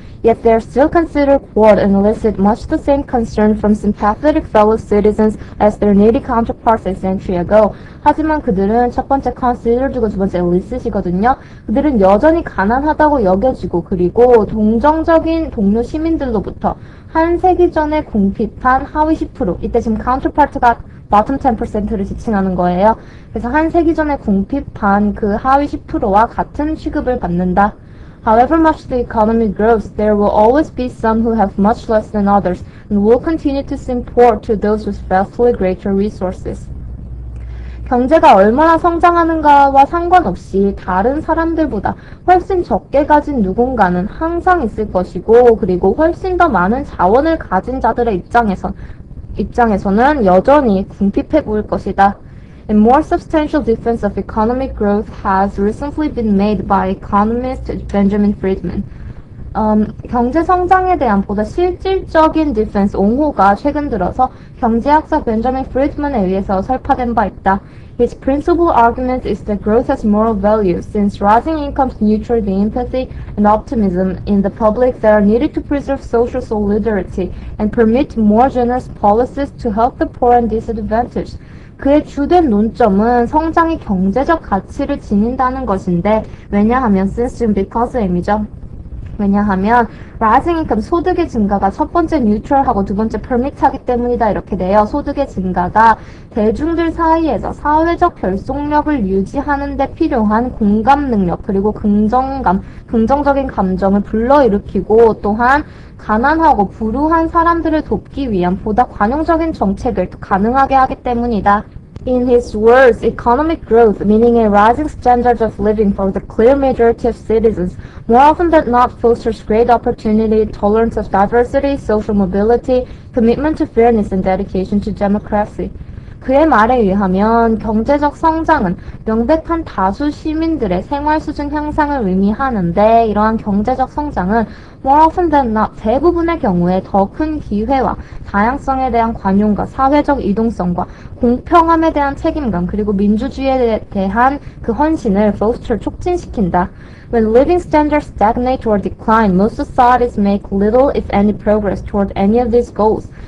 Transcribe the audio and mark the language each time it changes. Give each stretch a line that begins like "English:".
English: Yet they are still considered poor and elicit much the same concern from sympathetic fellow citizens as their needy counterparts a century ago.
Korean: 하지만 그들은 첫 번째 consider 두고 두 번째 elicit이거든요. 그들은 여전히 가난하다고 여겨지고 그리고 동정적인 동료 시민들로부터 한 세기 전에 궁핍한 하위 10%, 이때 지금 counterpart가
English: bottom 10%
Korean: 를 지칭하는 거예요. 그래서 한 세기 전에 궁핍한 그 하위 10%와 같은 취급을 받는다.
English: However much the economy grows, there will always be some who have much less than others and will continue to seem poor to those with vastly greater resources.
Korean: 경제가 얼마나 성장하는가와 상관없이 다른 사람들보다 훨씬 적게 가진 누군가는 항상 있을 것이고 그리고 훨씬 더 많은 자원을 가진 자들의 입장에서는 여전히 궁핍해 보일 것이다.
English: A more substantial defense of economic growth has recently been made by economist Benjamin Friedman.
Korean: 경제 성장에 대한 보다 실질적인 디펜스 옹호가 최근 들어서 경제학자 벤저민 프리드먼에 의해서 설파된 바 있다.
English: His principal argument is that growth has moral value, since rising incomes nurture the empathy and optimism in the public that are needed to preserve social solidarity and permit more generous policies to help the poor and disadvantaged.
Korean: 그의 주된 논점은 성장이 경제적 가치를 지닌다는 것인데 왜냐하면 since 지금 because의 의미죠. 왜냐하면
English: rising income
Korean: 소득의 증가가 첫 번째 neutral하고 두 번째 permit하기 때문이다 이렇게 돼요. 소득의 증가가 대중들 사이에서 사회적 결속력을 유지하는 데 필요한 공감 능력 그리고 긍정적인 감정을 불러일으키고 또한 가난하고 불우한 사람들을 돕기 위한 보다 관용적인 정책을 가능하게 하기 때문이다.
English: In his words, economic growth, meaning a rising standard of living for the clear majority of citizens, more often than not fosters great opportunity, tolerance of diversity, social mobility, commitment to fairness, and dedication to democracy.
Korean: 그의 말에 의하면 경제적 성장은 명백한 다수 시민들의 생활 수준 향상을 의미하는데 이러한 경제적 성장은
English: more often than not
Korean: 대부분의 경우에 더 큰 기회와 다양성에 대한 관용과 사회적 이동성과 공평함에 대한 책임감 그리고 민주주의에 대한 그 헌신을 foster 촉진시킨다.
English: When living standards stagnate or decline, most societies make little if any progress toward any of these goals.